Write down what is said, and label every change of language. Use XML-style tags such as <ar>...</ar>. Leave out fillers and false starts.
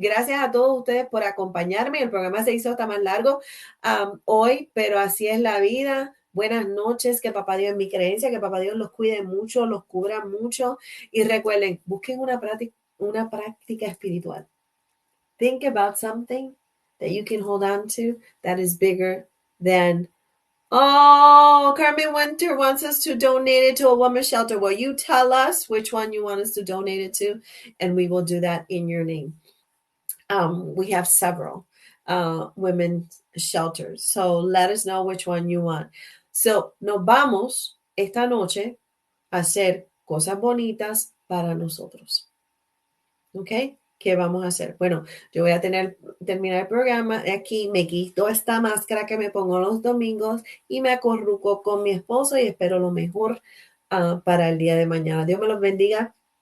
<es>Gracias a todos ustedes por acompañarme. El programa se hizo hasta más largo hoy, pero así es la vida. Buenas noches, que papá Dios, en mi creencia, que papá Dios los cuide mucho, los cubra mucho. Y recuerden, busquen una práctica espiritual.</es> <en>Think about something that you can hold on to that is bigger than. Oh, Carmen Winter wants us to donate it to a women's shelter. Well, you tell us which one you want us to donate it to, and we will do that in your name. We have several women's shelters, so let us know which one you want.</en> <es>So, nos vamos esta noche a hacer cosas bonitas para nosotros. ¿Ok? ¿Qué vamos a hacer? Bueno, yo voy a terminar el programa aquí, me quito esta máscara que me pongo los domingos y me acorruco con mi esposo y espero lo mejor para el día de mañana. Dios me los bendiga.</es>